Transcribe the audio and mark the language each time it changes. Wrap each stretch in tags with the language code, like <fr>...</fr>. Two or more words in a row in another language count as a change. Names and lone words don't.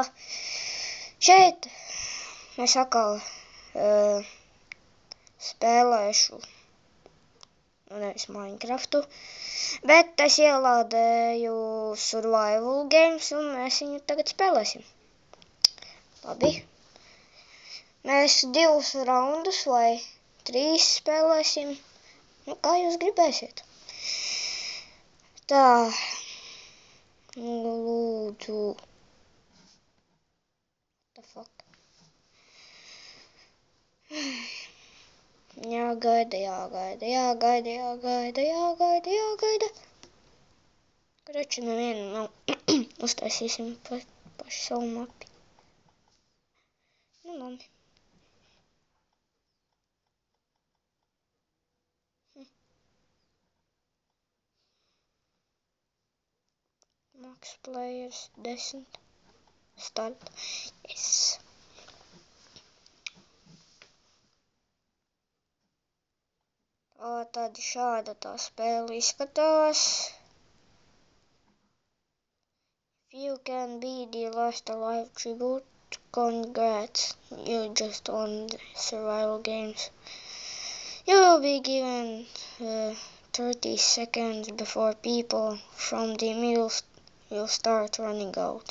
<lv>Šeit es atkal spēlēšu, nevis Minecraftu, bet es ielādēju Survival Games un mēs viņu tagad spēlēsim. Labi. Mēs 2 raundus vai 3 spēlēsim, kā jūs gribēsiet. Tā. Lūdzu.</lv> <en>What the fuck?</en> <lv>Jāgaida. Kruči nevienu nav. Uztaisīsim paši savu mapi. Nu, labi.</lv> <en>Max players 10. Start. Yes.</en> <lv>Tad šāda tā spēle izskatās.</lv> <en>If you can be the last alive tribute, congrats. You just won the survival games. You will be given 30 seconds before people from the middle will start running out.</en>